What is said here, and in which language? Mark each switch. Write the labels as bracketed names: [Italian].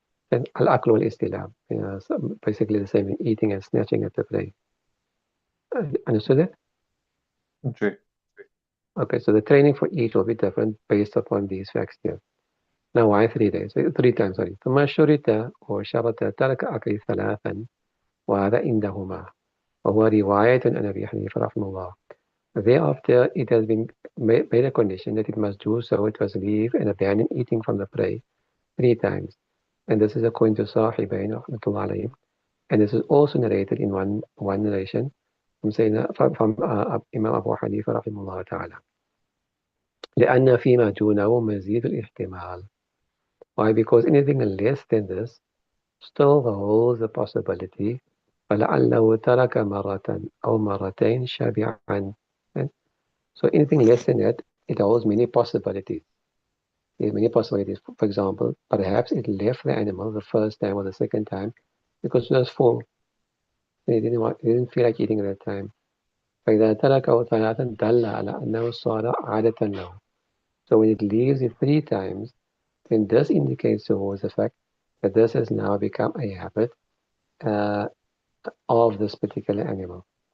[English] And al-akl wal-istilab, so basically the same thing, eating and snatching at the prey. Understood that? Okay. Okay, so the training for each will be different based upon these facts here. Now, why 3 days? 3 times, sorry. [Arabic] ثم شرط or شرط ترك أكل ثلاثا وهذا عندهما وهو رواية عن أبي حنيفة رحمه الله. [English] Thereafter, it has been made a condition that it must do so, it must leave and abandon eating from the prey 3 times. And this is according to Sahibain rahmatullah alayhim. And this is also narrated in one narration from Imam Abu Hanifa rahimahullah ta'ala. [Arabic] لأن فيما دونه مزيد الاحتمال. [English] Why? Because anything less than this still holds the possibility [Arabic] فلعله ترك مرة أو مرتين شبعا. [English] So anything less than that, it holds many possibilities. There's many possibilities. For example, perhaps it left the animal the first time or the second time because it was full. It didn't feel like eating at that time. [Arabic] فإذا تركه ثلاثا دل على أنه صار عادة له. [English] So when it leaves it 3 times, then this indicates towards the fact that this has now become a habit of this particular animal.